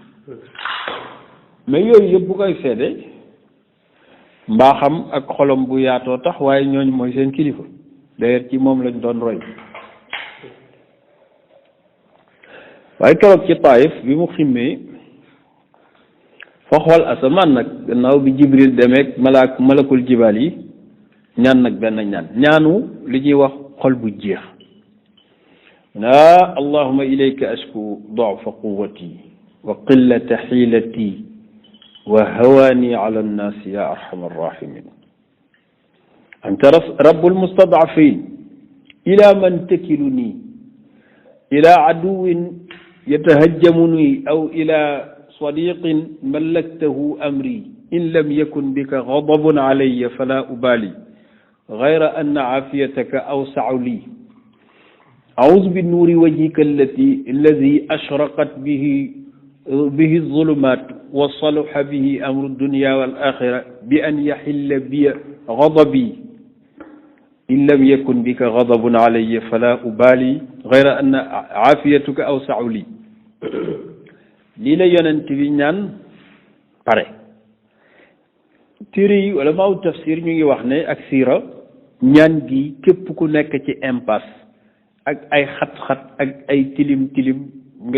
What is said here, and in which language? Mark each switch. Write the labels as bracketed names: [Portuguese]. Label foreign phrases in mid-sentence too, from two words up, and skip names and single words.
[Wolof] mais yooyu yëpp bu koy seede mbaaxam ak xolam bu yaatoo tax waaye ñooñu mooy seen kilifa d'ailleurs ci moom lañ doon roy waaye keroog ci Taif bi mu ximmee fa xool asamaan nag gannaaw bi Jibril demeek [Arabic] ملك الجبال [Wolof] yi ñaan nag benn ñaanu li ñuy wax xol bu jeex [Arabic] اللهم إليك أشكو ضعف قوتي وقلة حيلتي وهواني على الناس يا أرحم الراحمين أنت رب المستضعفين إلى من تكلني إلى عدو يتجهمني أو إلى صديق ملكته أمري إن لم يكن بك غضب علي فلا أبالي غير أن عافيتك أوسع لي أعوذ بنور وجهك الذي أشرقت به الظلمات وصلح به أمر الدنيا والآخرة بأن يحل بي غضبي إن لم يكن بك غضب علي فلا أبالي غير أن عافيتك أوسع لي [Wolof] lii la yonent bi ñaan pare téere yi wala maaw tafsir ñu ngi wax ne ak siira ñaan gi képp ku nekk ci impasse ak ay xat-xat ak ay tilim nga